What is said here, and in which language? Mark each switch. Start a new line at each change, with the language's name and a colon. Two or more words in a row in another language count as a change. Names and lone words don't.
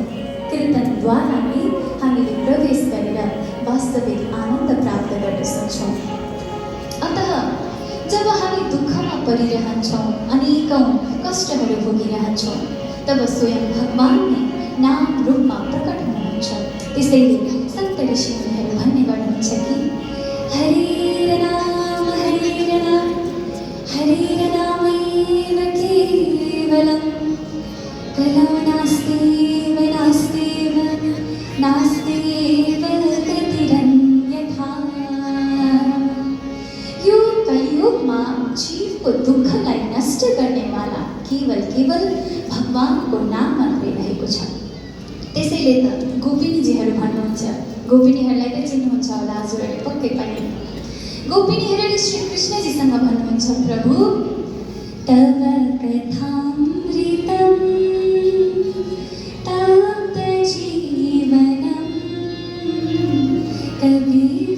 Nepali: कीर्तनद्वारा नै हामीले प्रवेश गरेर वास्तविक आनन्द प्राप्त गर्न सक्छौँ। अतः जब हामी दुःखमा परिरहन्छौँ, अनेकौँ कष्टहरू भोगिरहन्छौँ, तब स्वयं भगवान नै नाम रूपमा प्रकट हुनुहुन्छ। त्यसैले सन्त ऋषिमुनिहरू भन्ने गर्नुहुन्छ कि
Sanskrit: हरे राम हरे राम केवलं कलौ नास्त्येव नास्त्येव गतिरन्यथा।
Nepali: यो कलियुगमा जीवको दुःखलाई नष्ट गर्नेवाला केवल भगवानको नाम मात्रै रहेको छ। त्यसैले त गोपिनीजीहरू भन्नुहुन्छ, गोपिनीहरूलाई त चिन्नुहुन्छ होला हजुरहरूले पक्कै पनि। गोपिनीहरूले श्री कृष्णजीसँग भन्नुहुन्छ, प्रभु
Sanskrit: तव कथामृतं तप्त जीवनं कवि